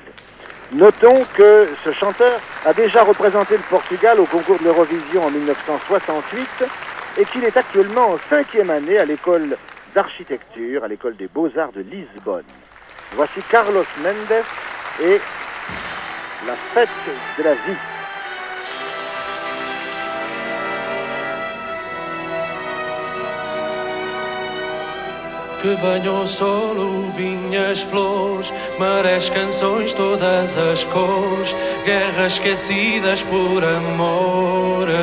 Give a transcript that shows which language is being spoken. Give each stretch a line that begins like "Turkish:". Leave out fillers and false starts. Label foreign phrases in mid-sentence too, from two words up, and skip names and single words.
French: Notons que ce chanteur a déjà représenté le Portugal au concours de l'Eurovision en 1968 et qu'il est actuellement en 5e année à l'école d'architecture, à l'école des beaux-arts de Lisbonne. Voici Carlos Mendes et la fête de la vie.
Portuguese: Que venham o sol, o vinho, as flores, marés, canções, todas as cores, guerras esquecidas por amor.